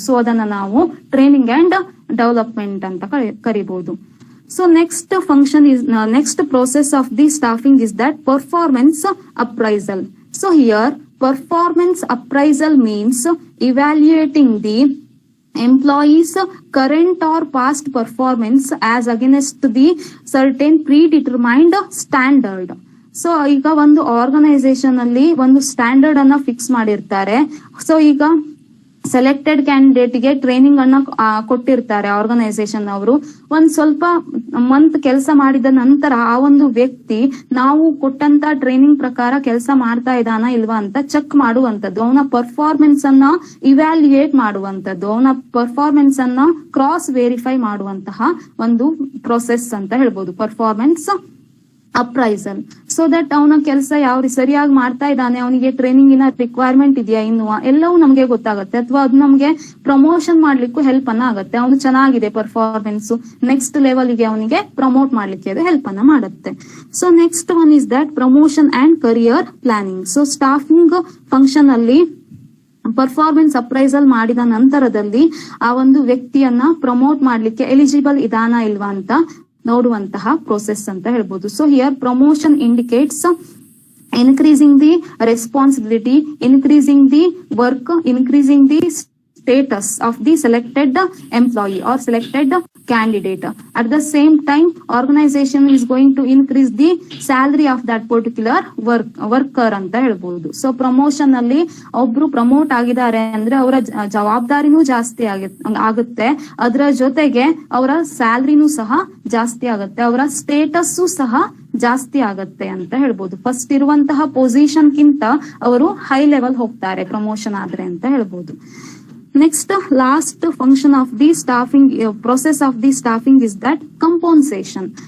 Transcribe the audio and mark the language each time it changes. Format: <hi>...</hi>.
<kn>So ಅದನ್ನ ನಾವು training and development ಅಂತ ಕರಿಬಹುದು.</kn> <en>So next function is, next process of the staffing is that performance appraisal. So here performance appraisal means evaluating the employees current or past performance as against the certain predetermined standard.</en> <kn>So ಈಗ ಒಂದು organisation ಅಲ್ಲಿ ಒಂದು standard ಅನ್ನ fix ಮಾಡಿರ್ತಾರೆ. So ಈಗ selected candidate ಗೆ training ಅನ್ನ ಕೊಟ್ಟಿರ್ತಾರೆ ಆರ್ಗನೈಸೇಷನ್ ಅವರು. ಒಂದ್ ಸ್ವಲ್ಪ ಮಂತ್ ಕೆಲಸ ಮಾಡಿದ ನಂತರ ಆ ಒಂದು ವ್ಯಕ್ತಿ ನಾವು ಕೊಟ್ಟಂತ ಟ್ರೈನಿಂಗ್ ಪ್ರಕಾರ ಕೆಲಸ ಮಾಡ್ತಾ ಇದ್ದಾನ ಇಲ್ವಾ ಅಂತ ಚೆಕ್ ಮಾಡುವಂತದ್ದು, ಅವನ ಪರ್ಫಾರ್ಮೆನ್ಸ್ ಅನ್ನ ಇವ್ಯಾಲ್ಯೂಯೇಟ್ ಮಾಡುವಂತದ್ದು, ಅವನ ಪರ್ಫಾರ್ಮೆನ್ಸ್ ಅನ್ನ ಕ್ರಾಸ್ ವೆರಿಫೈ ಮಾಡುವಂತಹ ಒಂದು ಪ್ರೊಸೆಸ್ ಅಂತ ಹೇಳ್ಬೋದು, ಪರ್ಫಾರ್ಮೆನ್ಸ್ ಅಪ್ರೈಸಲ್. ಸೊ ದಟ್ ಅವನ ಕೆಲಸ ಯಾವ ಸರಿಯಾಗಿ ಮಾಡ್ತಾ ಇದ್ದಾನೆ, ಅವನಿಗೆ ಟ್ರೈನಿಂಗಿನ ರಿಕ್ವೈರ್ಮೆಂಟ್ ಇದೆಯಾ ಇನ್ನು ಎಲ್ಲವೂ ನಮ್ಗೆ ಗೊತ್ತಾಗುತ್ತೆ, ಅಥವಾ ಅದು ನಮ್ಗೆ ಪ್ರಮೋಷನ್ ಮಾಡ್ಲಿಕ್ಕೂ ಹೆಲ್ಪ್ ಅನ್ನ ಆಗುತ್ತೆ. ಅವನು ಚೆನ್ನಾಗಿದೆ ಪರ್ಫಾರ್ಮೆನ್ಸ್, ನೆಕ್ಸ್ಟ್ ಲೆವೆಲ್ಗೆ ಅವನಿಗೆ ಪ್ರಮೋಟ್ ಮಾಡ್ಲಿಕ್ಕೆ ಅದು ಹೆಲ್ಪ್ ಅನ್ನ ಮಾಡುತ್ತೆ.</kn> <en>So next one is that promotion and career planning.</en> <kn>So staffing function ಅಲ್ಲಿ ಪರ್ಫಾರ್ಮೆನ್ಸ್ ಅಪ್ರೈಸಲ್ ಮಾಡಿದ ನಂತರದಲ್ಲಿ ಆ ಒಂದು ವ್ಯಕ್ತಿಯನ್ನ ಪ್ರಮೋಟ್ ಮಾಡ್ಲಿಕ್ಕೆ ಎಲಿಜಿಬಲ್ ಇದಾನಾ ಇಲ್ವಾ ಅಂತ ನೋಡುವಂತಹ ಪ್ರೋಸೆಸ್ ಅಂತ ಹೇಳ್ಬೋದು.</kn> <en>So here promotion indicates increasing the responsibility, increasing the work, increasing the status of the selected employee or selected candidate. At the same time, organization is going to increase the salary of that particular worker</en> <kn>ಅಂತ ಹೇಳ್ಬೋದು. So promotion ಅಲ್ಲಿ ಒಬ್ರು promote ಆಗಿದ್ದಾರೆ ಅಂದ್ರೆ ಅವರ ಜವಾಬ್ದಾರಿನೂ ಜಾಸ್ತಿ ಆಗುತ್ತೆ, ಅದರ ಜೊತೆಗೆ ಅವರ ಸ್ಯಾಲರಿನೂ ಸಹ ಜಾಸ್ತಿ ಆಗುತ್ತೆ, ಅವರ ಸ್ಟೇಟಸ್ಸು ಸಹ ಜಾಸ್ತಿ ಆಗತ್ತೆ ಅಂತ ಹೇಳ್ಬೋದು. ಫಸ್ಟ್ ಇರುವಂತಹ ಪೊಸಿಷನ್ ಗಿಂತ ಅವರು ಹೈ ಲೆವೆಲ್ ಹೋಗ್ತಾರೆ ಪ್ರಮೋಷನ್ ಆದ್ರೆ ಅಂತ ಹೇಳ್ಬೋದು.</kn> <en>Next, last function of the staffing process of the staffing is that compensation.</en>